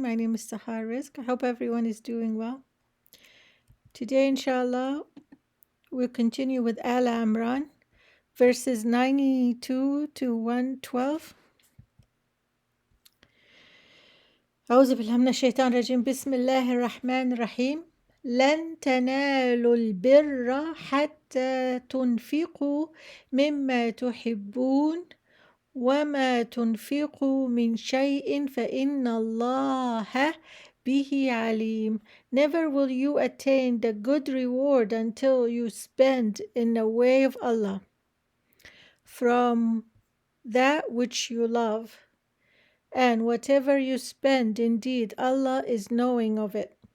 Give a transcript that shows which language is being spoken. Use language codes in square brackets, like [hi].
[en] My name is Sahar Rizk. I hope everyone is doing well. Today, inshallah, we'll continue with Al-Imran verses 92 to 112. [ar] أعوذ بالله من الشيطان الرجيم. بسم الله الرحمن الرحيم. لن تنالوا البر حتى تنفقوا مما تحبون وما تنفقوا من شيء فإن الله به عليم. [en] Never will you attain the good reward until you spend in the way of Allah from that which you love. And whatever you spend, indeed, Allah is knowing of it.